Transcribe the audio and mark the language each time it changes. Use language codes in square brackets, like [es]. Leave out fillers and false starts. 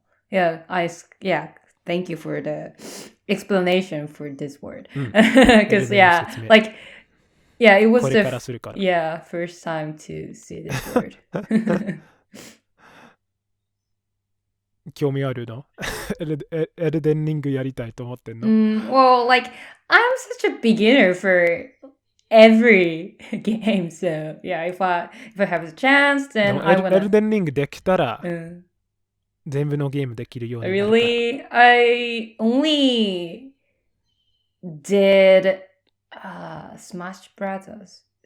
[en] Yeah, thank you for the explanation for this word. Because, it was [ja] これからするから。 [en] first time to see this word. [ja] 興味あるのエルデンリングやりたいと思ってんの [en] Well, I'm such a beginner for every game, so if I have the chance, then I wanna... [ja] エルデンリングできたら、全部のゲームできるようになるから。 [en] Really? I only did Smash Brothers.